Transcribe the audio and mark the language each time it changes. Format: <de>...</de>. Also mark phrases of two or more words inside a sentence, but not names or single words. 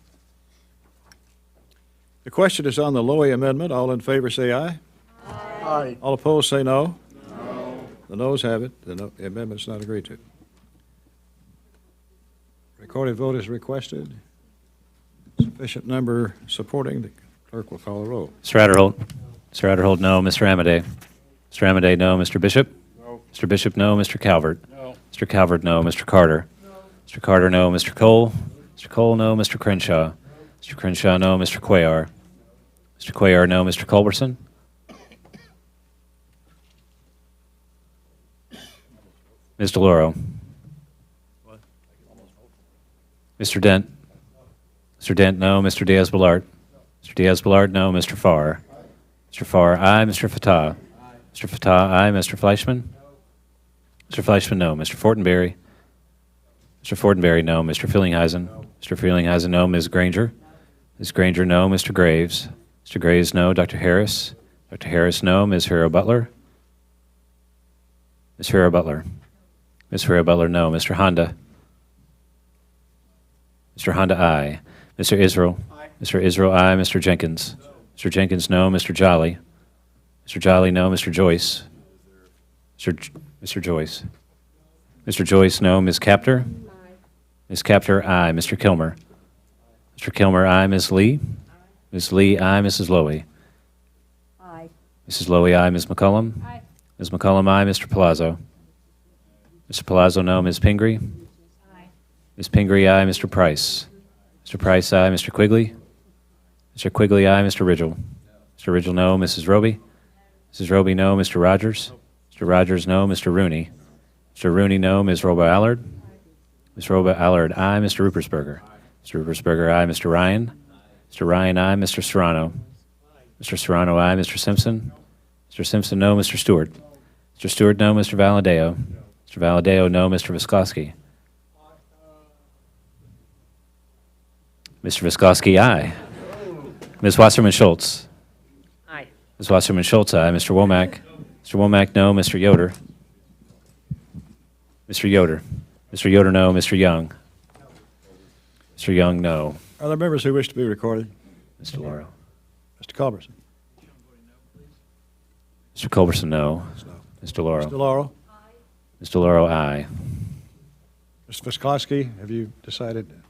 <en>The question is on the Lowy amendment. All in favor say aye. Aye. All opposed say no. No. The noes have it. The amendment's not agreed to. Recorded vote is requested. Sufficient number supporting. The clerk will call the roll. Mr. Adderholt. Mr. Adderholt, no. Mr. Amadei. Mr. Amadei, no. Mr. Bishop. No. Mr. Bishop, no. Mr. Calvert. No. Mr. Calvert, no. Mr. Carter. Mr. Carter, no. Mr. Cole. Mr. Cole, no. Mr. Crenshaw. Mr. Crenshaw, no. Mr. Cuellar. Mr. Cuellar, no. Mr. Culberson. Ms. DeLauro. Mr. Dent. Mr. Dent, no. Mr. Diaz-Balart. Mr. Diaz-Balart, no. Mr. Farr. Mr. Farr, aye. Mr. Fatah. Mr. Fatah, aye. Mr. Fleischman. Mr. Fleischman, no. Mr. Fortenberry. Mr. Fortenberry, no. Mr. Fillingheisen. Mr. Fillingheisen, no. Ms. Granger. Ms. Granger, no. Mr. Graves. Mr. Graves, no. Dr. Harris. Dr. Harris, no. Ms. Hero Butler. Ms. Hero Butler. Ms. Hero Butler, no. Mr. Honda. Mr. Honda, aye. Mr. Israel. Aye. Mr. Israel, aye. Mr. Jenkins. Mr. Jenkins, no. Mr. Jolly. Mr. Jolly, no. Mr. Joyce. Mr. Joyce. Mr. Joyce, no. Ms. Capter. Aye. Ms. Capter, aye. Mr. Kilmer. Mr. Kilmer, aye. Ms. Lee. Ms. Lee, aye. Mrs. Lowy. Aye. Mrs. Lowy, aye. Ms. McCollum. Aye. Ms. McCollum, aye. Mr. Palazzo. Mr. Palazzo, no. Ms. Pingree. Aye. Ms. Pingree, aye. Mr. Price. Mr. Price, aye. Mr. Quigley. Mr. Quigley, aye. Mr. Ridgel. Mr. Ridgel, no. Mrs. Roby. Mrs. Roby, no. Mr. Rogers. Mr. Rogers, no. Mr. Rooney. Mr. Rooney, no. Ms. Robo Allard. Ms. Robo Allard, aye. Mr. Ruppersberger. Mr. Ruppersberger, aye. Mr. Ryan. Mr. Ryan, aye. Mr. Serrano. Mr. Serrano, aye. Mr. Simpson. Mr. Simpson, no. Mr. Stewart. Mr. Stewart, no. Mr. Valadeo. Mr. Valadeo, no. Mr. Vyskowski. Mr. Vyskowski, aye. Ms. Wasserman Schultz. Aye. Ms. Wasserman Schultz, aye. Mr. Womack. Mr. Womack, no. Mr. Yoder. Mr. Yoder. Mr. Yoder, no. Mr. Young. Mr. Young, no. Are there members who wish to be recorded? Mr. Lauro. Mr. Culberson. Mr. Culberson, no. Mr. Lauro. Mr. Laurel. Mr. Lauro, aye. Mr. Vyskowski, have you decided?</en>